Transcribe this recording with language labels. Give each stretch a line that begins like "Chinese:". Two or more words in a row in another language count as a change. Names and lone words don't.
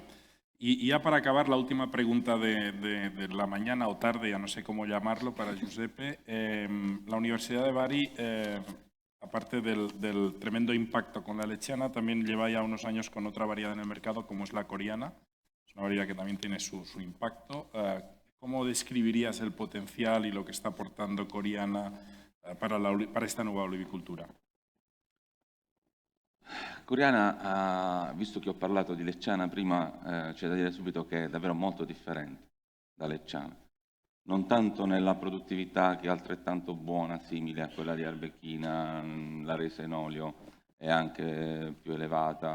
Spanish: Y ya para acabar, la última pregunta de la mañana o tarde, ya no sé cómo llamarlo, para Giuseppe. La Universidad de Bari, aparte del tremendo impacto con la lechana, también lleva ya unos años con otra variedad en el mercado, como es la coreana. Es una variedad que también tiene su impacto. ¿Cómo describirías el potenzial y
Italian: lo che sta portando
Spanish: Coriana para esta
Italian: nuova olivicoltura? Coriana, visto che ho parlato di Lecciana prima, c'è da dire subito che è davvero molto differente da Lecciana. Non tanto nella produttività, che è altrettanto buona, simile a quella di Arbequina, la resa in olio è anche più elevata.